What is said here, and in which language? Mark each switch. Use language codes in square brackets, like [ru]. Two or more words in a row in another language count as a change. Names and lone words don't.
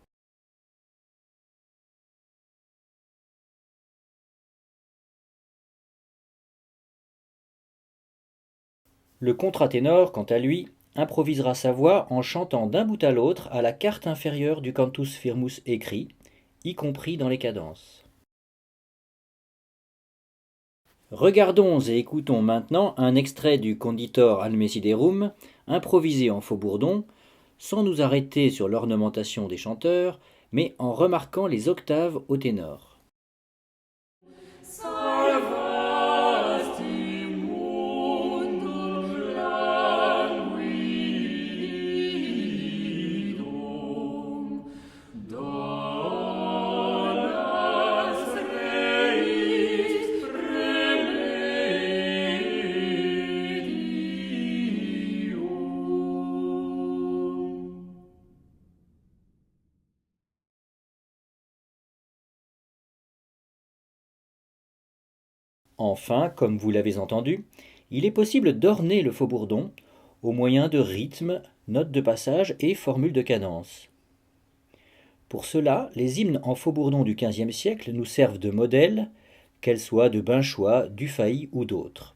[fr] Le contraténor, quant à lui, improvisera sa voix en chantant d'un bout à l'autre à la quarte inférieure du [la] cantus firmus [fr] écrit, y compris dans les cadences. Regardons et écoutons maintenant un extrait du Conditor Almesiderum, improvisé en faux-bourdon, sans nous arrêter sur l'ornementation des chanteurs, mais en remarquant les octaves au ténor. [la] Salvasti mundum languidum. Donas Reis remedium. [fr] Enfin, comme vous l'avez entendu, il est possible d'orner le faux-bourdon au moyen de rythmes, notes de passage et formules de cadence. Pour cela, les hymnes en faux-bourdon du XVe siècle nous servent de modèle, qu'elles soient de Binchois, Dufay ou d'autres.